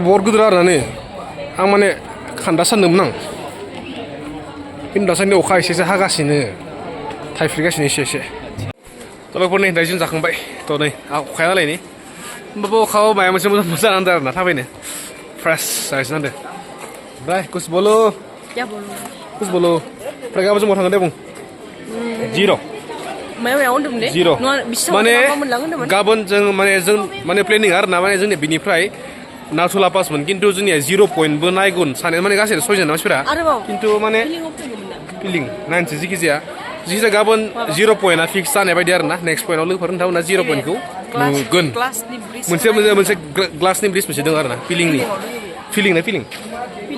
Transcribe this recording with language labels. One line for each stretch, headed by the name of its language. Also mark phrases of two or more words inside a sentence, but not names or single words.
Bodo: बहुत गिदिर आरोना नै आं माने खान्दा सानदोंमोन आं खिन्थु दासान्दि अखा एसे हागासिनो थाइफ्रिगासिनो एसे थ' लोगोफोर नै दायो जों जाखांबाय थ' नै अखाया हालाय नै होमबाबो अखायाव माया मोनसे मोजां जानानै आरोना थाबायनो फ्रेस जागासिनो आरो ओमफ्राय
Hindi: कुछ बोलो कुछ बोलो
Bodo: ओमफ्राय गाबोन जों बहा थांगोन दे बुं जिर' मायाव होनदोंमोन दे जिर' माने मोनलांगोन गाबोन जों माने प्लेनिं आरोना माने जोंनिया बिनिफ्राय नाथुला पासमोन खिन्थु जोंनिया 0 पइन्टबो नायगोन सानै माने गासै 6 जन मानसिफोरा खिन्थु माने फिलिं नायनोसै जिखिजाया गाबोन 0 पइन्टआ फिक्स जानाय बायदि आरोना
English: next point
Bodo: लोगोफोर नोंथांमोना 0 पइन्टखौ नुगोन मोनसे ग्लासनि ब्रिज मोनसे दं आरोना फिलिं